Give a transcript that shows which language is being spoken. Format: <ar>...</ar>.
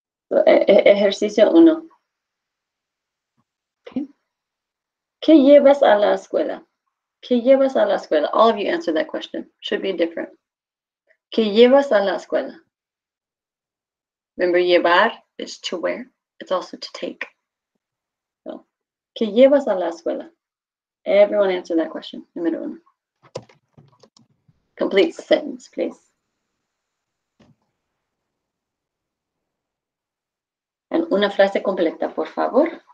<es>Ejercicio 1. Okay. ¿Qué llevas a la escuela? ¿Qué llevas a la escuela?</es> <en>All of you answer that question. Should be different.</en> <es>¿Qué llevas a la escuela?</es> <en>Remember, llevar is to wear. It's also to take.</en> <es>So, ¿qué llevas a la escuela?</es> <en>Everyone answer that question. Número 1. Complete sentence, please.</en> <es>And una frase completa, por favor.</es>